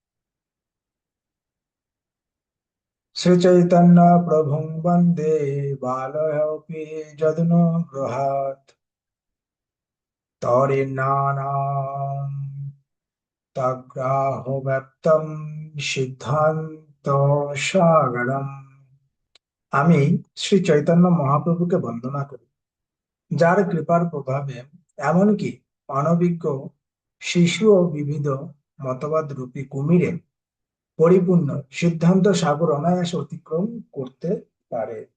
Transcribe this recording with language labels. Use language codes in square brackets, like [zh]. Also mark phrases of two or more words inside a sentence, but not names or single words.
[sa] श्री चैतन्य प्रभुं वन्दे बालयोऽपि जदनुगृहात् तौरिन्नानां तग्राहो व्यक्तं সিদ্ধান্ত সাগরম। [bn] আমি শ্রী চৈতন্য মহাপ্রভুকে বন্দনা করি, যার কৃপার প্রভাবে এমনকি অনভিজ্ঞ শিশু ও বিবিধ মতবাদ রূপী কুমিরে পরিপূর্ণ সিদ্ধান্ত সাগর অনায়াসে অতিক্রম করতে পারে।